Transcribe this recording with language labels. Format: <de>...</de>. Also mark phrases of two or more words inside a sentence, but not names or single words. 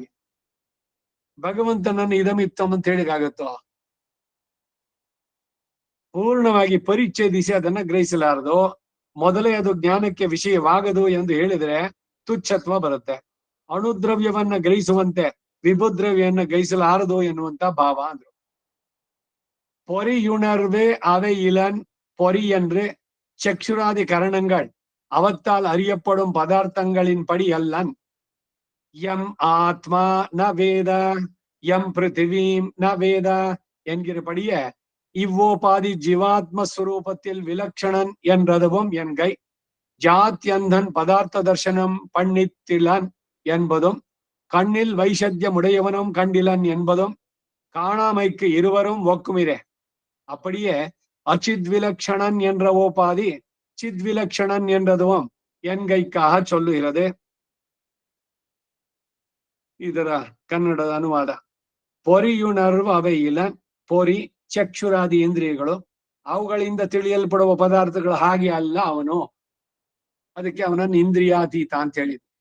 <kn>ಭಗವಂತನನ್ನು ಇದಮಿತ್ತಂ ಅಂತ ಹೇಳಿಕಾಗತ್ತೋ? ಪೂರ್ಣವಾಗಿ ಪರಿಚ್ಛೇದಿಸಿ ಅದನ್ನ ಗ್ರಹಿಸಲಾರದು. ಮೊದಲೇ ಅದು ಜ್ಞಾನಕ್ಕೆ ವಿಷಯವಾಗದು ಎಂದು ಹೇಳಿದ್ರೆ ತುಚ್ಛತ್ವ ಬರುತ್ತೆ. ಅಣುದ್ರವ್ಯವನ್ನ ಗ್ರಹಿಸುವಂತೆ ವಿಭುದ್ರವ್ಯವನ್ನ ಗ್ರಹಿಸಲಾರದು ಎನ್ನುವಂತ ಭಾವ ಅಂದ್ರು.</kn> <ta>பொறியுணர்வே அவை இளன் பொறி என்று சக்ஷுராதி கரணங்கள் அவத்தால் அறியப்படும் பதார்த்தங்களின் படி அல்லன்.</ta> <sa>യം ആത്മാ ന വേദ യം പൃഥിവീം ന വേദ</sa> <ta>എன்கிறபடிய இவ்வோபாதி ஜீவாத்ம ஸ்வரூபத்தில் விலக்ஷணன் என்றதுவும் என்கை ஜாத்யந்தன் பதார்த்த தர்சனம் பண்ணித்திலன் என்பதும் கண்ணில் வைசத்தியமுடையவனும் கண்டிலன் என்பதும் காணாமைக்கு இருவரும் ஒக்குமிரே. அப்படியே அச்சித்விலக்ஷணன் என்ற ஓபாதி சித்விலக்ஷணன் என்றதுவும் என்கைக்காக சொல்லுகிறது.</ta> <kn>ಇದರ ಕನ್ನಡದ ಅನುವಾದ.</kn> <ta>பொறியுணர்வ அவையில்ல.</ta> <kn>ಪೊರಿ ಚಕ್ಷುರಾದಿ ಇಂದ್ರಿಯಗಳು, ಅವುಗಳಿಂದ ತಿಳಿಯಲ್ಪಡುವ ಪದಾರ್ಥಗಳು ಹಾಗೆ ಅಲ್ಲ ಅವನು. ಅದಕ್ಕೆ ಅವನನ್ನು ಇಂದ್ರಿಯಾತೀತ ಅಂತ ಹೇಳಿದ್ರು.</kn>